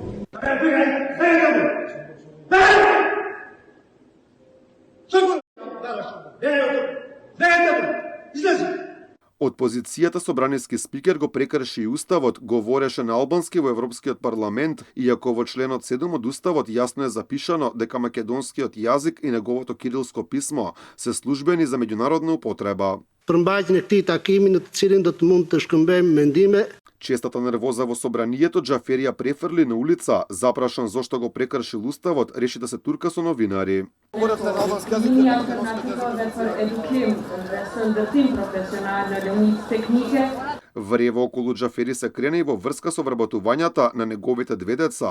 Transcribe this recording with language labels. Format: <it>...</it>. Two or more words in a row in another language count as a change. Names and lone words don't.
<mk>Од позицијата собраниски спикер го прекрши и уставот, говореше на албански во Европскиот парламент, иако во членот 7 од уставот јасно е запишано дека македонскиот јазик и неговото кирилско писмо се службени за меѓународна употреба.</mk> <sq>Përmbajtjen e këtij takimi në të cilin do të mund të shkëmbejmë mendime.</sq> <mk>Честата нервоза во собранието, Џафери ја префрли на улица, запрашан зошто го прекршил уставот, реши да се турка со новинари. Врево околу Џафери се крена и во врска со вработувањата на неговите 2 деца.</mk>